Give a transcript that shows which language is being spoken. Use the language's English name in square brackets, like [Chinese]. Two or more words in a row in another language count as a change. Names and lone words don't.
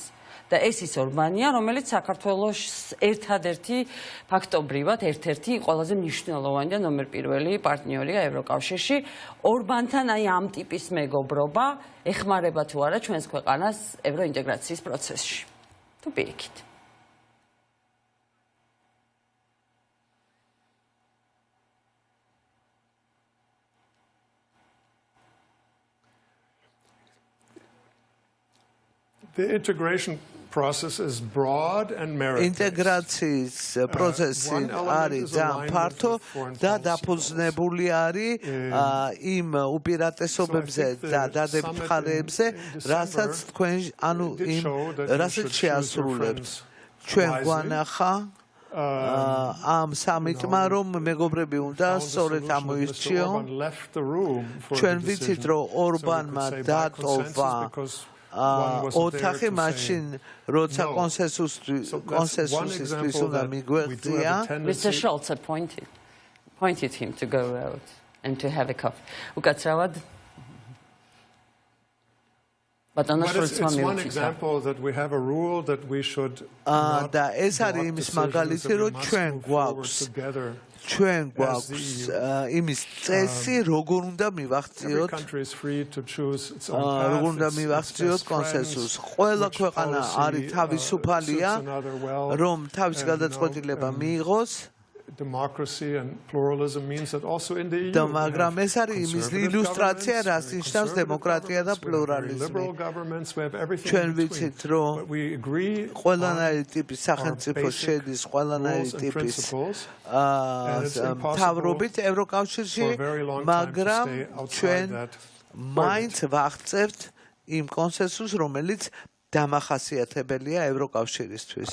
[Georgian] და ეს ის ორბანია, რომელიც საქართველოს ერთადერთი ფაქტობრივად ერთ-ერთი ყველაზე მნიშვნელოვანი და ნომერ პირველი პარტნიორია ევროკავშირში. ორბანთან აი ამ ტიპის მეგობრობა ეხმარება თუ არა ჩვენს ქვეყანას ევროინტეგრაციის პროცესში. თუ პირიქით. [English] The integration process is broad and meritorious. [Georgian] ინტეგრაციის პროცესი არის ფართო და დაფუძნებული არის იმ უპირატესობებზე და დადებხარეებზე, რასაც თქვენ რასაც შეასრულებთ. ჩვენ გვანახა ამ სამიტმა რომ მეგობრები უნდა სწორედ ამოირჩიო. ჩვენ ვიცით რომ ორბანმა დატოვა ოთახი მაშინ როცა კონსენსუსისთვის უნდა მიგვეღწია. [English] Mr. Schultz appointed him to go out and to have a coffee. [Georgian] უკაცრავად [English] But it's one example that we have a rule that we should [Georgian] და ეს არის იმის მაგალითი რომ ჩვენ გვაქვს იმის წესი როგორ უნდა მივახციოთ კონსენსუსს. ყველა ქვეყანა არის თავისუფალია რომ თავის გადაწყვეტილება მიიღოს. [English] Democracy and pluralism means that also in the EU. [Georgian] მაგრამ ეს არის იმის ილუსტრაცია, რაც ნიშნავს დემოკრატია და პლურალიზმი. ჩვენ ვიცით რომ ყველანაირი ტიპის სახელმწიფო შედის ყველანაირი ტიპის მთავრობით ევროკავშირში, მაგრამ ჩვენ მაინც ვახცევთ იმ კონსენსუსს, რომელიც დამახასიათებელია ევროკავშირისთვის.